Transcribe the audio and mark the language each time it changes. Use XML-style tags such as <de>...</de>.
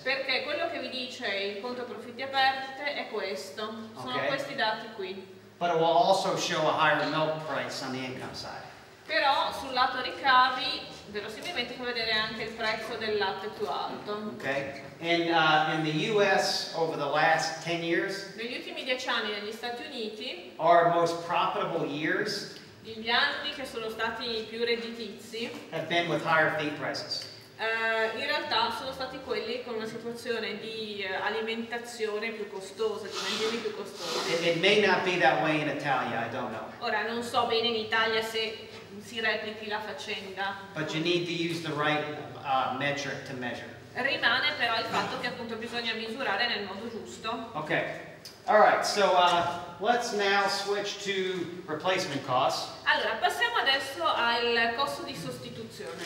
<it>Perché quello che vi dice il conto profitti e perdite è questo, sono Ok. questi dati qui.</it> <en>But it will also show a higher milk price on the income side.</en> <it>Però sul lato ricavi verosimilmente può vedere anche il prezzo del latte più alto.</it> <en>Okay? In the US over the last 10 years,</en> <it>Negli ultimi 10 anni negli Stati Uniti,</it> <en>our most profitable years</en> <it>gli anni che sono stati più redditizi,</it> <en>have been with higher feed prices.</en> <it>in realtà sono stati quelli con una situazione di alimentazione più costosa, di mangiare più costosi.</it> <en>It may not be that way in Italia, I don't know.</en> <it>Ora non so bene in Italia se si replichi la faccenda.</it> <en>But you need to use the right metric to measure.</en> <it>Rimane però il fatto che appunto bisogna misurare nel modo giusto.</it> <en>Okay. All right. So let's now switch to replacement costs.</en> <it>Allora, passiamo adesso al costo di sostituzione.</it>